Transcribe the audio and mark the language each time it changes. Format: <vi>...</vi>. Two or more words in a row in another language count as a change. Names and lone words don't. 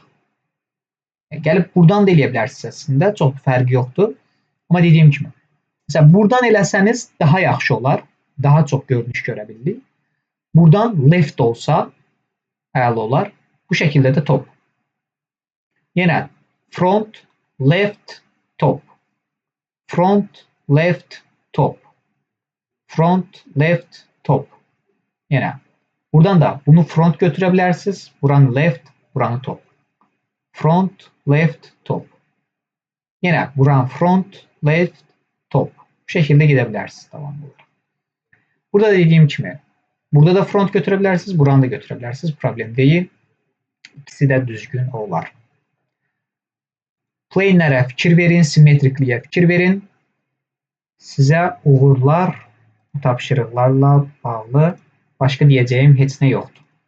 <az>Gəlib buradan da eləyə bilərsiniz əslində. Çox fərqi yoxdur. Amma dediyim kimi, məsələn, buradan eləsəniz daha yaxşı olar. Daha çox görünüş görə bilirik. Buradan left olsa əla olar. Bu şəkildə də top. Yenə</az> <en>front, left, top. Front, left, top. Front, left, top.</en> <az>Yenə. Buradan da bunu front götürə bilərsiniz. Buranı left, buranı top.</az> <en>Front, left, top.</en> <az>Yenə buranı</az> <en>front, left, top.</en> <az>Bu şəkildə gedə bilərsiniz davamlı. Burada dediyim kimi, burada da front götürə bilərsiniz, buranı da götürə bilərsiniz. Problem deyil. İkisi də düzgün olar. Plane'lərə fikir verin, simmetrikliyə fikir verin. Sizə uğurlar, tapşırıqlarla bağlı başqa deyəcəyim heç nə yoxdur.</az>